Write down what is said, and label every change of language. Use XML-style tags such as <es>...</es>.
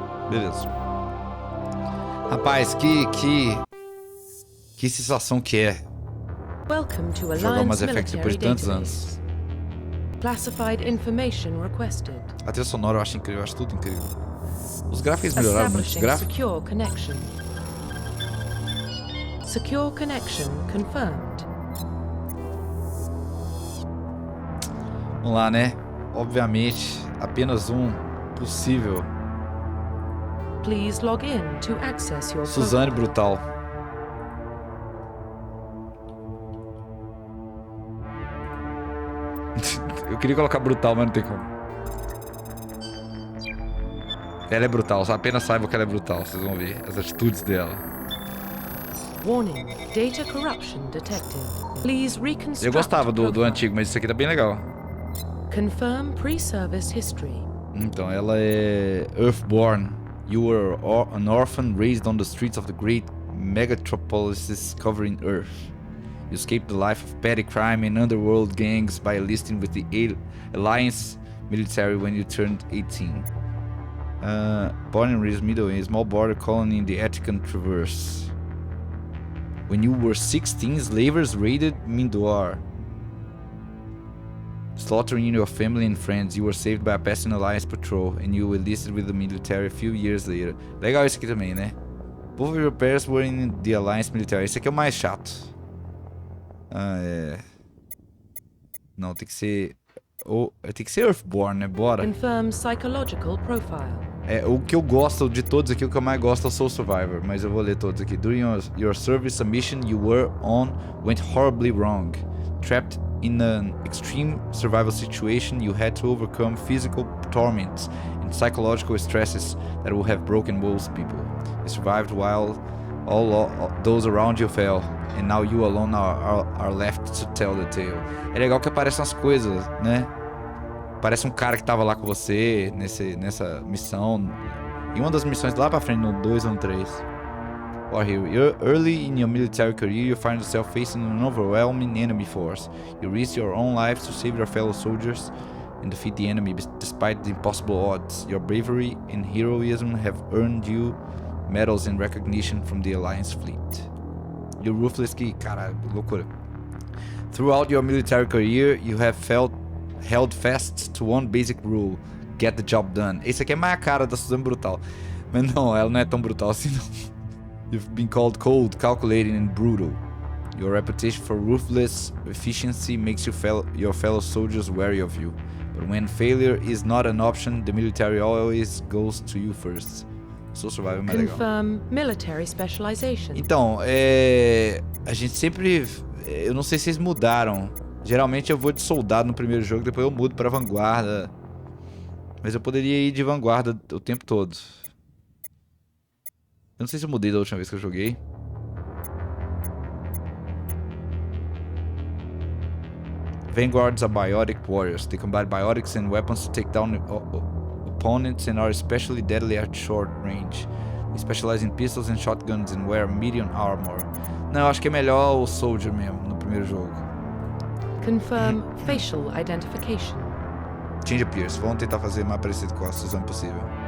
<pt>Beleza. Rapaz, que sensação que é jogar Mass Effect depois de tantos anos.</pt> <en>Classified information requested.</en> <pt>A trilha sonora eu acho incrível, eu acho tudo incrível. Os gráficos melhoraram muito. Os gráficos.</pt> <en>Secure connection confirmed.</en> <pt>Vamos lá, né? Obviamente, apenas um possível.</pt> <en>Please log in to access your Suzanne profile.</en> <pt>Brutal. Eu queria colocar brutal, mas não tem como. Ela é brutal, só apenas saiba que ela é brutal, vocês vão ver as atitudes dela.</pt> <en>Warning, data corruption detected. Please reconstruct</en> <pt>Eu gostava do</pt> <en>profile.</en> <pt>antigo, mas isso aqui tá bem legal.</pt> <en>Confirm pre-service history.</en> <pt>Então, ela é Earthborn.</pt> <en>You were an orphan raised on the streets of the great megatropolises covering Earth. You escaped the life of petty crime and underworld gangs by enlisting with the Alliance military when you turned 18. Born and raised middle in a small border colony in the Attican Traverse. When you were 16, slavers raided Mindor, slaughtering your family and friends. You were saved by a passing Alliance patrol, and you enlisted with the military a few years later.</en> <pt>Legal isso aqui também, né?</pt> <en>Both of your parents were in the Alliance military.</en> <pt>Esse aqui é o mais chato. Não, tem que ser... tem que ser Earthborn, né? Bora.</pt> <en>Confirm psychological profile.</en> <pt>O que eu gosto de todos aqui, o que eu mais gosto é o Soul Survivor, mas eu vou ler todos aqui.</pt> <en>During your service, a mission you were on went horribly wrong. Trapped in an extreme survival situation, you had to overcome physical torments and psychological stresses that would have broken most people. You survived while all those around you fell, and now you alone are left to tell the tale.</en> <pt>É legal que aparecem as coisas, né? Parece um cara que tava lá com você nessa missão. E uma das missões lá pra frente, no 2 ou no 3.</pt> <en>Or here, early in your military career, you find yourself facing an overwhelming enemy force. You risk your own lives to save your fellow soldiers and defeat the enemy despite the impossible odds. Your bravery and heroism have earned you medals and recognition from the Alliance fleet. You're ruthless,</en> <pt>cara, loucura.</pt> <en>Throughout your military career, you have held fast to one basic rule: get the job done.</en> <pt>Esse aqui é mais a cara da Suzanne Brutal. Mas não, ela não é tão brutal assim não.</pt> <en>You've been called cold, calculating and brutal. Your reputation for ruthless efficiency makes your fellow soldiers wary of you. But when failure is not an option, the military always goes to you first.</en> <pt>Soul Survivor é mais legal.</pt> <en>Confirm military specialization.</en> <pt>Então, a gente sempre... Eu não sei se vocês mudaram. Geralmente eu vou de soldado no primeiro jogo, depois eu mudo pra vanguarda. Mas eu poderia ir de vanguarda o tempo todo. Eu não sei se eu mudei da última vez que eu joguei.</pt> <en>Vanguards are biotic warriors. They combine biotics and weapons to take down opponents and are especially deadly at short range. They specialize in pistols and shotguns and wear medium armor.</en> <pt>Não, eu acho que é melhor o soldier mesmo no primeiro jogo.</pt> <en>Confirm facial identification. Change appears.</en> <pt>Vamos tentar fazer mais parecido com a Suzanne possível.</pt>